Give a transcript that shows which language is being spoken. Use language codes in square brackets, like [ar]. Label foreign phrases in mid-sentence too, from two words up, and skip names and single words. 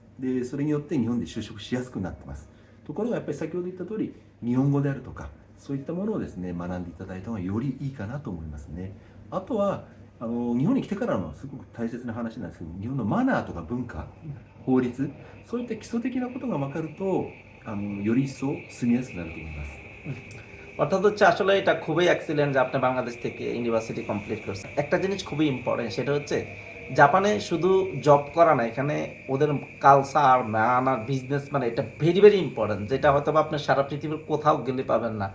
[ja] で、それによって日本で就職しやすくなってます。ところがやっぱり先ほど言った通り、日本語であるとかそういったものをですね学んでいただいた方がよりいいかなと思いますね。あとは日本に来てからのすごく大切な話なんですけど、日本のマナーとか文化、法律、そういった基礎的なことが分かるとより一層住みやすくなると思います。 [bn] অর্থাৎ হচ্ছে আসলে এটা খুবই এক্সিলেন্ট যে আপনি বাংলাদেশ থেকে [en] university complete [bn] করছেন। একটা জিনিস খুবই ইম্পর্টেন্ট, সেটা হচ্ছে জাপানে শুধু জব করা না, এখানে ওদের [en] culture manner business, [bn] মানে এটা [en] very very important, [bn] যেটা হয়তো বা আপনি সারা পৃথিবীর কোথাও গেলে পাবেন না।